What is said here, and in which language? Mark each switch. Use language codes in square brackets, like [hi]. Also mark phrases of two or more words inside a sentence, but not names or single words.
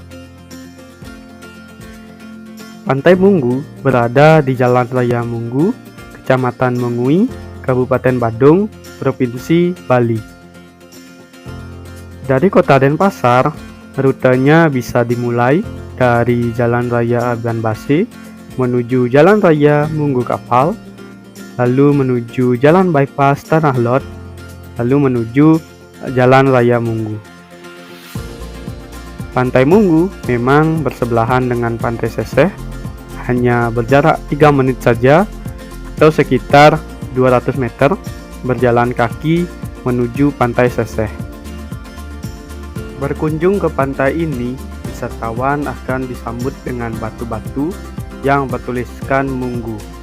[id] Pantai Munggu berada di Jalan Raya Munggu, Kecamatan Mengui, Kabupaten Badung, Provinsi Bali. Dari kota Denpasar, rutenya bisa dimulai dari Jalan Raya Abian Base menuju Jalan Raya Munggu Kapal, lalu menuju Jalan Bypass Tanah Lot, lalu menuju Jalan Raya Munggu. Pantai Munggu memang bersebelahan dengan Pantai Seseh, hanya berjarak 3 menit saja atau sekitar 200 meter berjalan kaki menuju Pantai Seseh. Berkunjung ke pantai ini, wisatawan akan disambut dengan batu-batu yang bertuliskan Munggu.